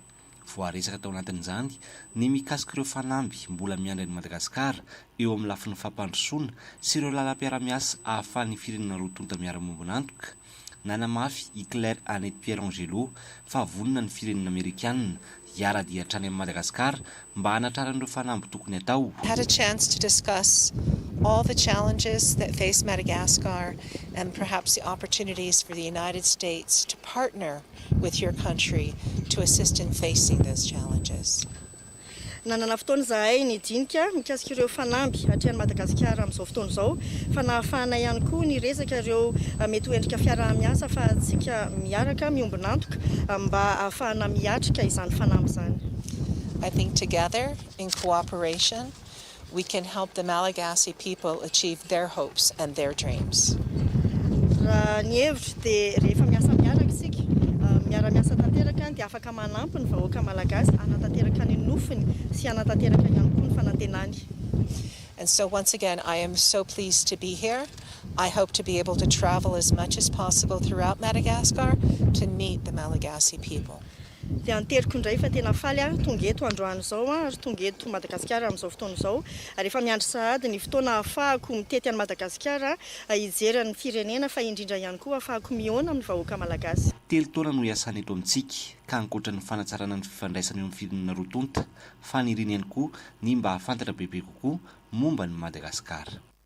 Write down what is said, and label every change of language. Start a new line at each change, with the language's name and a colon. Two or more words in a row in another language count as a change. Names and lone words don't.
Malagasy: Voaresaka tao anatin'izany ny mikasika ireo fanamby mbola miandry ny Madagasikara eo amin'ny lafin'ny fampandrosoana sy ireo lalam-piara-miasa ahafahan'ny firenena roa tonta miara-mombonantoka. Nanamafy i Claire Annette Pierangelo fa vonina ny firenena Amerikanina hiara-dia hatrany amin'ny Madagasikara mba hanatraran'ireo fanamby tokony atao.
English: Had a chance to discuss all the challenges that face Madagascar and perhaps the opportunities for the United States to partner with your country to assist in facing those challenges.
Malagasy: Nanana fotoana zahay nidinika mikasika ireo fanamby atrean'ny Madagasikara amin'izao fotoana izao fa nahafahana ihany koa ny resaka ireo mety ho endrika fiaraha-miasa fa atsika miaraka miombonantoka mba ahafahana miatrika izany fanamby izany.
English: I think together, in cooperation, we can help the Malagasy people achieve their hopes and their dreams.
Malagasy: Raha ny hevitro dia rehefa miasa miaraka isika miara-miasa tanteraka dia afaka manampy ny vahoaka Malagasy hanatanteraka ny nofiny sy hanatanteraka ihany koa ny fanantenany.
English: And so once again, I am so pleased to be here. I hope to be able to travel as much as possible throughout Madagascar to meet the Malagasy people.
Malagasy: Dia anteriko indray fa tena faly tonga eto androany izao ary tonga eto Madagasikara amin'izao fotoana izao. Rehefa miandry sahady ny fotoana ahafahako mitety an'i Madagasikara hijery ny firenena fa indrindra ihany koa ahafahako mihaona amin'ny vahoaka Malagasy. 3 taona no iasany eto amintsika ka ankoatra ny fanatsarana ny fifandraisana eo amin'ny firenena roa tonta fa niriny ihany koa ny mba hafantatra bebe kokoa momba ny Madagasikara.